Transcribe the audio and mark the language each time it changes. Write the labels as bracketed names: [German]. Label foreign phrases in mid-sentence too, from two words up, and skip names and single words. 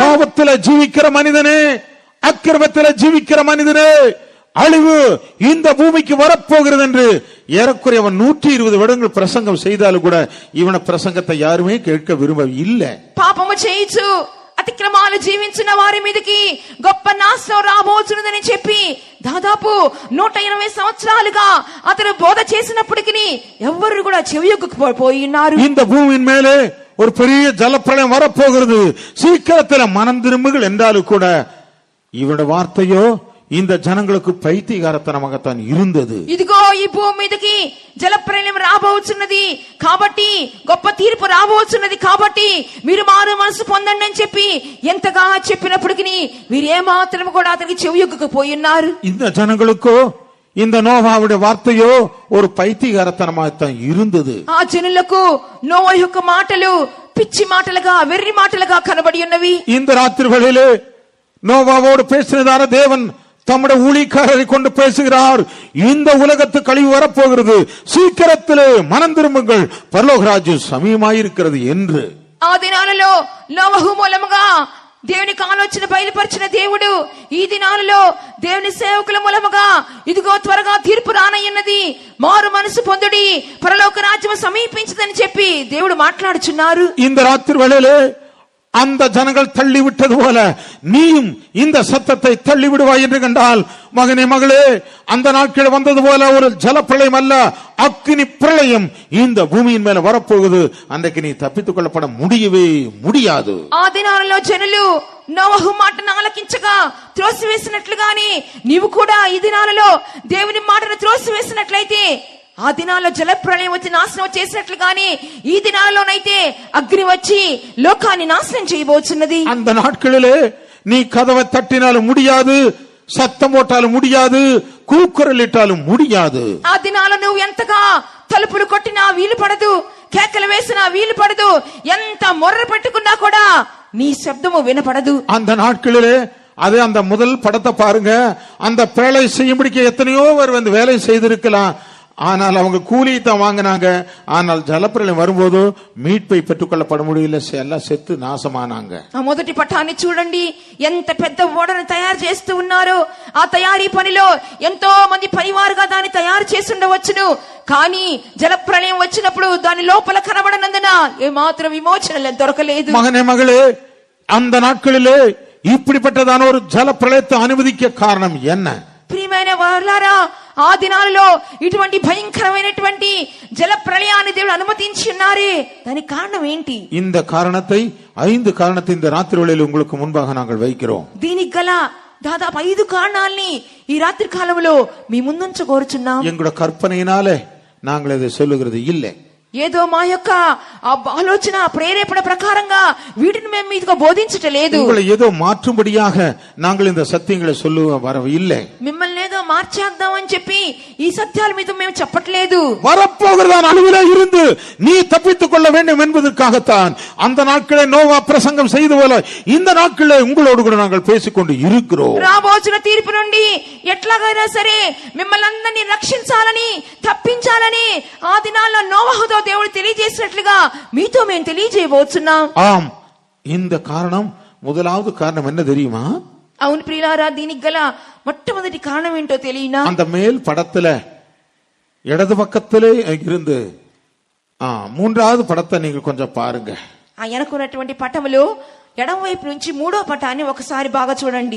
[Tamil] பாவத்திலே ஜீவிக்கிற மனிதனே, அக்கிரமத்திலே ஜீவிக்கிற மனிதனே, அழிவு இந்த பூமிக்கு வரப்போகிறது என்று ஏறக்குறைய 120 வருடங்கள் பிரசங்கம் செய்தாலும் கூட இவன பிரசங்கத்தை யாருமே கேட்க விரும்ப இல்லை. [Telugu] పాపము చేయించు అతిక్రమాలు జీవించిన వారి మీదకి గొప్ప నాశనం రాబోతున్నదని చెప్పి దాదాపు 180 సంవత్సరాలుగా అతను బోధ చేసినప్పటికీ ఎవ్వరు కూడా చెవియొగ్గకపోయి ఉన్నారు. [Tamil] இந்த பூமியின் மேலே ஒரு பெரிய ஜலப்பிரளயம் வரப்போகிறது, சீக்கிரத்தில் மனம் திரும்புகள் என்றாலும் கூட இவனுடைய வார்த்தையோ இந்த ஜனங்களுக்கு பைத்தியகாரத்தனமாகத்தான் இருந்தது. [Telugu] ఇదిగో ఈ భూమి మీదకి జలప్రళయం రాబోతున్నది కాబట్టి, గొప్ప తీర్పు రాబోతున్నది కాబట్టి మీరు మారు మనసు పొందండి అని చెప్పి ఎంతగా చెప్పినప్పటికీ వీరు ఏమాత్రం కూడా అతనికి చెవియొగ్గకపోయి ఉన్నారు. [Tamil] இந்த ஜனங்களுக்கோ இந்த நோவாவுடைய வார்த்தையோ ஒரு பைத்தியகாரத்தனமாகத்தான் இருந்தது. [Telugu] ఆ జనులకు నోవహు యొక్క మాటలు పిచ్చి మాటలుగా, వెర్రి మాటలుగా కనబడి ఉన్నవి. [Tamil] இந்த ராத்திரி வேளையிலே நோவாவோடு பேசினதான தேவன் தம்முடைய ஊழியக்காரரை கொண்டு பேசுகிறார். இந்த உலகத்து கழிவு வரப்போகிறது, சீக்கிரத்திலே மனம் திரும்புங்கள், பரலோக ராஜ்யம் சமீபமாயிருக்கிறது என்று. [Telugu] ఆ దినాలలో నోవహు మూలముగా దేవునికి ఆలోచన బయలుపరిచిన దేవుడు ఈ దినాలలో దేవుని సేవకుల మూలముగా ఇదిగో త్వరగా తీర్పు రానయ్యున్నది, మారు మనసు పొందుడి, పరలోక రాజ్యం సమీపించదని చెప్పి దేవుడు మాట్లాడుచున్నారు. [Tamil] இந்த ராத்திரி வேளையிலே அந்த ஜனங்கள் தள்ளிவிட்டது போல நீயும் இந்த சத்தத்தை தள்ளிவிடுவாய் என்று கண்டால், மகனே மகளே, அந்த நாட்கள் வந்தது போல ஒரு ஜலப்பிரளயம் அல்ல, அக்கினி பிரளயம் இந்த பூமியின் மேல வரப்போகுது. அன்றைக்கு நீ தப்பித்துக் கொள்ளப்பட முடியவே முடியாது. [Telugu] ఆ దినాలలో జనులు నోవహు మాటను ఆలకించగా త్రోసివేసినట్లుగానే నీవు కూడా ఈ దినాలలో దేవుని మాటను త్రోసివేసినట్లయితే ఆ దినాల్లో జల ప్రళయం వచ్చి నాశనం చేసినట్లుగానే ఈ దినాల్లోనైతే అగ్ని వచ్చి లోకాన్ని నాశనం చేయబోతున్నది. [Tamil] அந்த நாட்களிலே நீ கதவை தட்டினாலும் முடியாது, சத்தம் போட்டாலும் முடியாது, கூக்குரலிட்டாலும் முடியாது. [Telugu] ఆ దినాల్లో నువ్వు ఎంతగా తలుపులు కొట్టినా వీలు పడదు, కేకలు వేసినా వీలు పడదు, ఎంత మొర్ర పెట్టుకున్నా కూడా నీ శబ్దము వినపడదు. [Tamil] அந்த நாட்களிலே அதே அந்த முதல் படத்தை பாருங்க. அந்த பேழை செய்யும்படிக்கு எத்தனையோ பேர் வந்து வேலை செய்திருக்கலாம், ஆனால் அவங்க கூலியை தான் வாங்கினாங்க. ஆனால் ஜலப்பிரளயம் வரும்போது மீட்பை பெற்றுக்கொள்ளப்பட முடியல, எல்லாம் செத்து நாசமானாங்க. [Telugu] ఆ మొదటి పట్టాన్ని చూడండి, ఎంత పెద్ద ఓడను తయారు చేస్తూ ఉన్నారు. ఆ తయారీ పనిలో ఎంతో మంది పనివారుగా దాన్ని తయారు చేసి ఉండవచ్చును, కానీ జలప్రళయం వచ్చినప్పుడు దాని లోపల కనబడనందున ఏమాత్రం విమోచన దొరకలేదు. [Tamil] மகனே மகளே, அந்த நாட்களிலே இப்படிப்பட்டதான ஒரு ஜலப்பிரளயத்தை அனுமதிக்க காரணம் என்ன? [Telugu] ప్రియమైన వారులారా, ఆ దినాలలో ఇటువంటి భయంకరమైనటువంటి జల ప్రళయాన్ని దేవుడు అనుమతించి ఉన్నారే, దానికి కారణం ఏంటి? [Tamil] இந்த காரணத்தை 5 காரணத்தை இந்த ராத்திரி வேளையில் உங்களுக்கு முன்பாக நாங்கள் வைக்கிறோம். [Telugu] దీనికి గల దాదాపు 5 కారణాల్ని ఈ రాత్రి కాలంలో మీ ముందుంచ కోరుచున్నాం. [Tamil] எங்களோட கற்பனையினாலே நாங்கள் இதை சொல்லுகிறது இல்லை. [Telugu] ఏదో మా యొక్క ఆలోచన ప్రేరేపణ ప్రకారంగా వీటిని మేము మీదుగా బోధించటలేదు. [Tamil] உங்களை ஏதோ மாற்றும்படியாக நாங்கள் இந்த சத்தியங்களை சொல்ல வரவு இல்லை. [Telugu] మిమ్మల్ని ఏదో మార్చేద్దాం అని చెప్పి ఈ సత్యాల మీద మేము చెప్పట్లేదు. [Tamil] வரப்போகிறதான அழிவிலே இருந்து நீ தப்பித்துக் கொள்ள வேண்டும் என்பதற்காகத்தான் அந்த நாட்களே நோவா பிரசங்கம் செய்து போல இந்த நாட்களே உங்களோடு கூட நாங்கள் பேசிக்கொண்டு இருக்கிறோம். [Telugu] రాబోచున్న తీర్పు నుండి ఎట్లాగైనా సరే మిమ్మల్ని అందరినీ రక్షించాలని, తప్పించాలని ఆ దినాల్లో నోవహుతో దేవుడు తెలియజేసినట్లుగా మీతో మేము తెలియజేయబోతున్నాం. [Tamil] ஆம், இந்த காரணம் முதலாவது காரணம் என்ன தெரியுமா? [Telugu] అవును ప్రియులారా, దీనికి గల మొట్టమొదటి కారణం ఏంటో తెలియనా? [Tamil] அந்த மேல் படத்துல இடது பக்கத்திலே இருந்து 3வது படத்தை நீங்க கொஞ்சம் பாருங்க. [Telugu] ఆ వెనకున్నటువంటి పటములో ఎడమ వైపు నుంచి 3వ పటాన్ని ఒకసారి బాగా చూడండి.